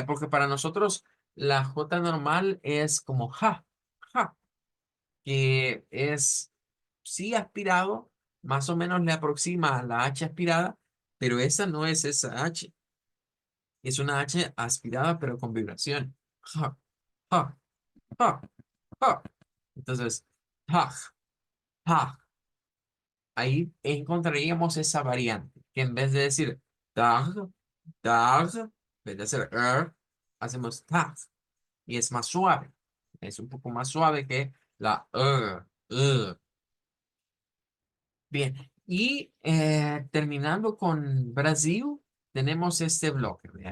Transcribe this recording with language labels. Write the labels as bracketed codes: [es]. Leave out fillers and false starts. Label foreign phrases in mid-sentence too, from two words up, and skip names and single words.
[es] Porque para nosotros la J normal es como ja, que es sí aspirado, más o menos le aproxima a la H aspirada, pero esa no es esa H. Es una H aspirada, pero con vibración. Ja, ja, ja, ja. Entonces, ja, ja. Ahí encontraríamos esa variante, que en vez de decir tag, tag, en vez de hacer hacemos tag. Y es más suave. Es un poco más suave que la Bien, y terminando con Brasil, tenemos este bloque, ¿verdad?